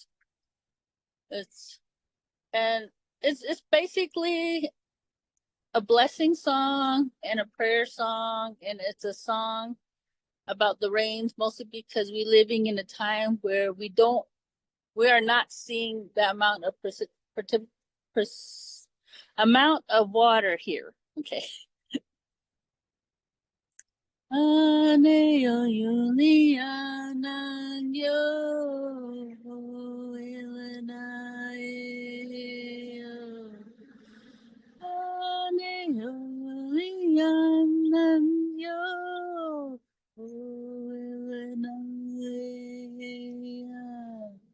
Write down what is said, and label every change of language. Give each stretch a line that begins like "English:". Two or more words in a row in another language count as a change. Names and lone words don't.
English: It's it's basically a blessing song and a prayer song, and it's a song about the rains, mostly because we're living in a time where we are not seeing the amount of amount of water here. Okay. Aneo Juliana yo Ilanaeo. Aneo Juliana yo Ilanaeo.